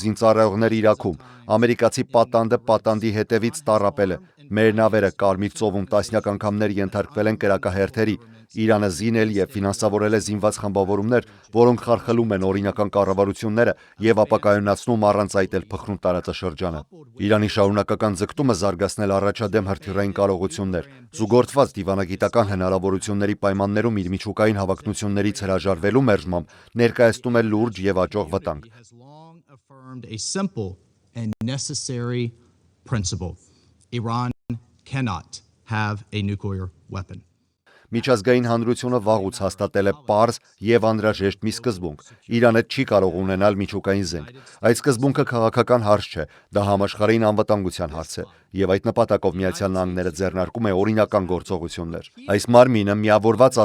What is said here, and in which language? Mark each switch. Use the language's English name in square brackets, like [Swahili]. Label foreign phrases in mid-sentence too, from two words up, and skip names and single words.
[Armenian] զինծառայողներ Իրաքում, ամերիկացի պատանդը պատանդի հետևից տառապել է։ Մեր նավերը Կարմիր ծովում տասնյակ անգամներ ենթարկվել են կրակահերթերի։ Իրանը զինել եւ ֆինանսավորել է զինված խմբավորումներ, որոնք խարխլում են օրինական կառավարությունները եւ ապակայունացնում առանց այդ էլ փխրուն տարածաշրջանը։ Իրանի շարունակական ձգտումը զարգացնել առաջադեմ հրթիռային կարողություններ, զուգորդված դիվանագիտական հնարավորությունների պայմաններում իր միջուկային հավակնություններից հրաժարվելու մերժմամբ ներկայացնում է լուրջ եւ աճող վտանգ։ [English] Iran cannot have a nuclear weapon. [Armenian] Միջազգային հանրությունը վաղուց հաստատել է պարզ եւ անհրաժեշտ մի սկզբունք. Իրանը չի կարող ունենալ միջուկային զենք։ Այդ սկզբունքը քաղաքական հարց չէ, դա համաշխարհային անվտանգության հարց է, եւ այդ նպատակով Միացյալ Նահանգները ձեռնարկում է օրինական գործողություններ։ Այս մարմինը միավորված